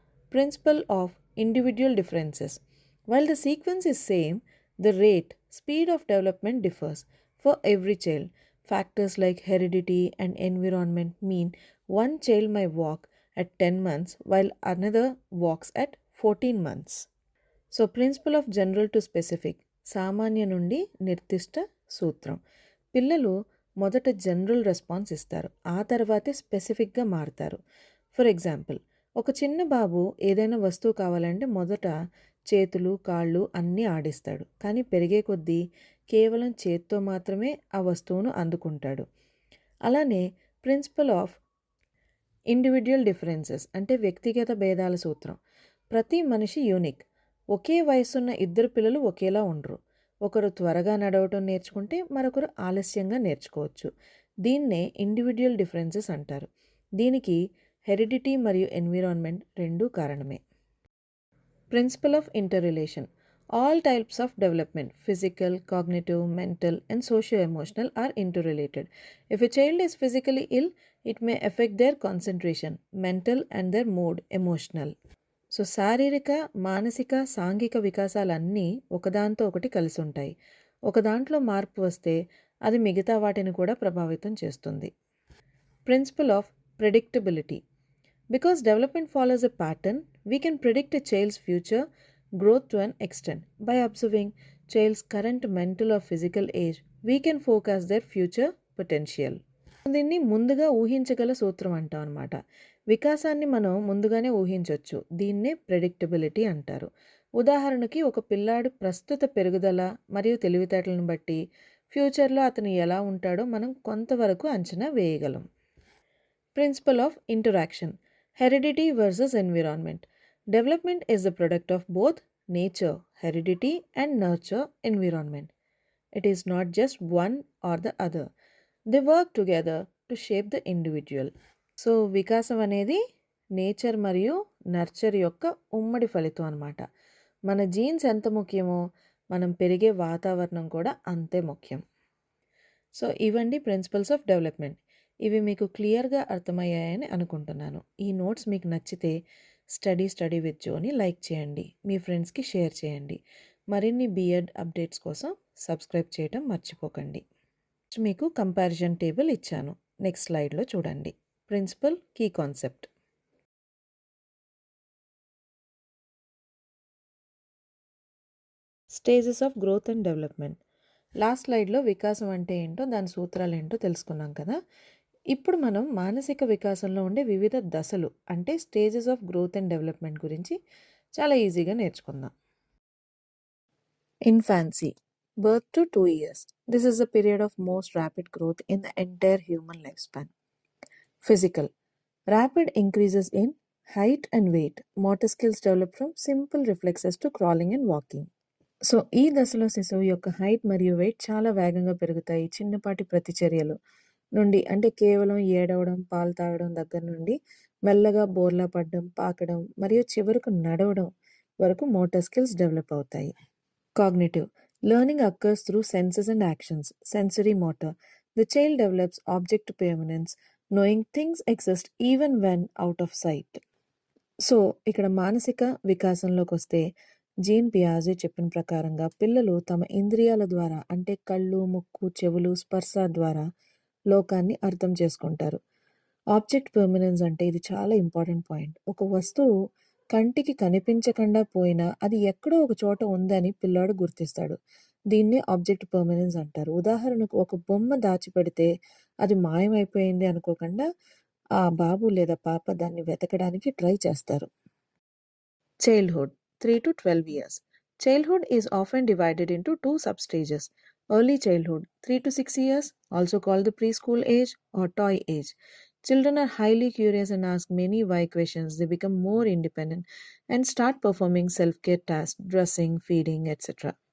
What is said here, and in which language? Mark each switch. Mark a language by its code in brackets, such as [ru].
[en] Principle of individual differences. While the sequence is same, the rate, speed of development differs for every child. Factors like heredity and environment mean one child may walk at 10 months while another walks at 14 months. So, principle of general to specific. [te] సామాన్య నుండి నిర్దిష్ట సూత్రం. పిల్లలు మొదట general response ఇస్తారు, ఆ తర్వాతే స్పెసిఫిక్గా మారుతారు. ఫర్ ఎగ్జాంపుల్, ఒక చిన్న బాబు ఏదైనా వస్తువు కావాలంటే మొదట చేతులు కాళ్ళు అన్నీ ఆడిస్తాడు, కానీ పెరిగే కొద్దీ కేవలం చేత్తో మాత్రమే ఆ వస్తువును అందుకుంటాడు. అలానే [en] principle of individual differences [te] అంటే వ్యక్తిగత భేదాల సూత్రం. ప్రతి మనిషి యూనిక్. ఒకే వయసున్న ఇద్దరు పిల్లలు ఒకేలా ఉండరు. ఒకరు త్వరగా నడవటం నేర్చుకుంటే మరొకరు ఆలస్యంగా నేర్చుకోవచ్చు. దీన్నే ఇండివిజువల్ డిఫరెన్సెస్ అంటారు. దీనికి హెరిడిటీ మరియు ఎన్విరాన్మెంట్ రెండూ కారణమే. [en] Principle of interrelation. All types of development, physical, cognitive, mental, and socio-emotional, are interrelated. If a child is physically ill, it may affect their concentration, mental, and their mood, emotional. [te] So శారీరక మానసిక సాంఘిక వికాసాలన్నీ ఒకదాంతో ఒకటి కలిసి ఉంటాయి. ఒక దాంట్లో మార్పు వస్తే అది మిగతా వాటిని కూడా ప్రభావితం చేస్తుంది. [en] Principle of predictability. Because development follows a pattern, we can predict a child's future growth to an extent. By observing child's current mental or physical age, we can forecast their future potential. [te] దీన్ని ముందుగా ఊహించగల సూత్రం అంటాం అనమాట. వికాసాన్ని మనం ముందుగానే ఊహించవచ్చు. దీన్నే predictability అంటారు. ఉదాహరణకి ఒక పిల్లాడు ప్రస్తుత పెరుగుదల మరియు తెలివితేటలను బట్టి ఫ్యూచర్లో అతను ఎలా ఉంటాడో మనం కొంతవరకు అంచనా వేయగలం. [en] Principle of interaction. Heredity versus environment. Development is the product of both nature, heredity, and nurture, environment. It is not just one or the other. They work together to shape the individual. [te] So వికాసం అనేది nature మరియు nurture యొక్క ఉమ్మడి ఫలితం అన్నమాట. మన jeans ఎంత ముఖ్యమో మనం పెరిగే వాతావరణం కూడా అంతే ముఖ్యం. సో ఇవండి [en] Principles of development. [te] ఇవి మీకు క్లియర్గా అర్థమయ్యాయని అనుకుంటున్నాను. ఈ నోట్స్ మీకు నచ్చితే స్టడీ విత్ జోని లైక్ చేయండి, మీ ఫ్రెండ్స్కి షేర్ చేయండి. మరిన్ని బిఎడ్ అప్డేట్స్ కోసం సబ్స్క్రైబ్ చేయడం మర్చిపోకండి. మీకు కంపారిజన్ టేబుల్ ఇచ్చాను, నెక్స్ట్ స్లైడ్లో చూడండి. [en] Principle, key concept. Stages of growth and development. [te] Last స్లైడ్లో వికాసం అంటే ఏంటో, దాని సూత్రాలు ఏంటో తెలుసుకున్నాం కదా. ఇప్పుడు మనం మానసిక వికాసంలో ఉండే వివిధ దశలు అంటే [en] stages of growth and development [te] గురించి చాలా ఈజీగా నేర్చుకుందాం. [en] Infancy, birth to 2 years. This is the period of most rapid growth in the entire human lifespan. Physical. Rapid increases in height and weight. Motor skills develop from simple reflexes to crawling and walking. [te] So, ఈ దశలో శిశువు యొక్క height మరియు wait చాలా వేగంగా పెరుగుతాయి. చిన్నపాటి ప్రతిచర్యలు నుండి అంటే కేవలం ఏడవడం, పాలు తాగడం దగ్గర నుండి మెల్లగా బోర్లా పడడం, పాకడం మరియు చివరకు నడవడం వరకు మోటార్ స్కిల్స్ డెవలప్ అవుతాయి. [en] Cognitive. Learning occurs through senses and actions. Sensory motor. The child develops object permanence, knowing things exist even when out of sight. [te] So, ఇక్కడ మానసిక వికాసంలోకొస్తే జీన్ పియాజే చెప్పిన ప్రకారంగా పిల్లలు తమ ఇంద్రియాల ద్వారా అంటే కళ్ళు, ముక్కు, చెవులు, స్పర్శ ద్వారా లోకాన్ని అర్థం చేసుకుంటారు. ఆబ్జెక్ట్ పర్మనెన్స్ అంటే ఇది చాలా ఇంపార్టెంట్ పాయింట్. ఒక వస్తువు కంటికి కనిపించకుండా పోయినా అది ఎక్కడో ఒక చోట ఉందని పిల్లాడు గుర్తిస్తాడు. దీన్నే ఆబ్జెక్ట్ పర్మనెన్స్ అంటారు. ఉదాహరణకు ఒక బొమ్మ దాచిపెడితే అది మాయమైపోయింది అనుకోకుండా ఆ బాబు లేదా పాప దాన్ని వెతకడానికి ట్రై చేస్తారు. [en] Childhood 3 to 12 years. Childhood is often divided into two substages. Early childhood 3 to 6 years, also called the preschool age or toy age. Children are highly curious and ask many why questions. They become more independent and start performing self-care tasks, dressing, feeding, etc.